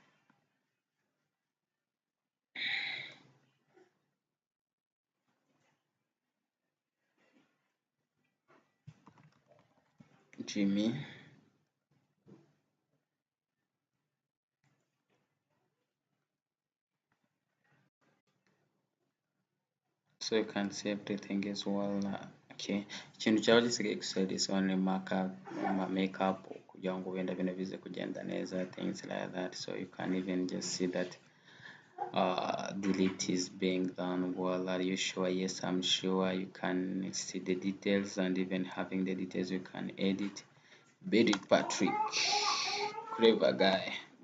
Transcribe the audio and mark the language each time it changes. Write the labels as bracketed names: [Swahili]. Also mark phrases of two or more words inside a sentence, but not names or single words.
[English] Jimmy. So you can see everything as well. [Kinyarwanda] Okay, ikintu cyaba gisigaye gusa [English] is only makeup [Kinyarwanda] kugira ngo wenda bino bize kugenda neza, [English] things like that. So you can even just see that delete is being done well. Are you sure? Yes, I'm sure. You can see the details, and even having the details you can edit. Betty Patrick, clever guy.